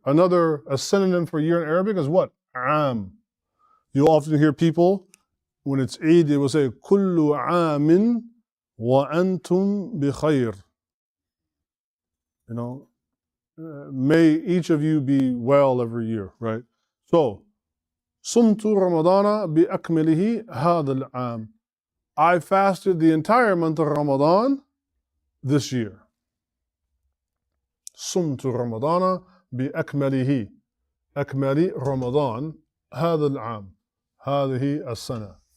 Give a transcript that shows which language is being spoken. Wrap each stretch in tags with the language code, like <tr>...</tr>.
<en>A synonym for year in Arabic is what? Am. You'll often hear people, when it's Eid, they will say,</en> <ar>كل عام وأنتم بخير.</ar> <en>You know, may each of you be well every year, right?</en> <ar>So, صمت رمضان بأكمله هذا العام.</ar> <en>I fasted the entire month of Ramadan this year.</en> <ar>صمت رمضان بأكمله. أكمل رمضان هذا العام. هذه السنة.</ar>